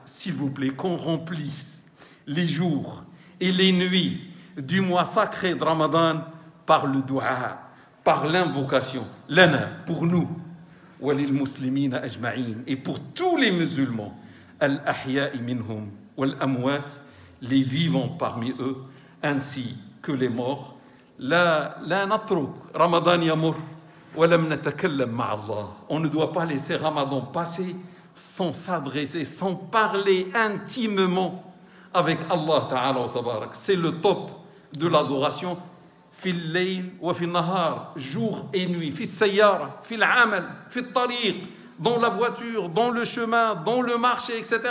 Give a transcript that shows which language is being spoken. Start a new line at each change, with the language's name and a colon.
French: S'il vous plaît, qu'on remplisse les jours et les nuits du mois sacré de Ramadan par le dua, par l'invocation. Lana, pour nous.
Arabic: وللمسلمين أجمعين,
French: et pour tous les musulmans,
Arabic: الأحياء منهم والأموات,
French: les vivants parmi eux ainsi que les morts.
Arabic: لا نترك رمضان يمر ولم نتكلم مع الله.
French: On ne doit pas laisser Ramadan passer sans s'adresser, sans parler intimement avec Allah Ta'ala wa Tabarak. C'est le top de l'adoration.
Arabic: Fil layl wa fil nahar,
French: jour et nuit,
Arabic: fil sayyara, fil amal, fil tariq,
French: dans la voiture, dans le chemin, dans le marché, etc.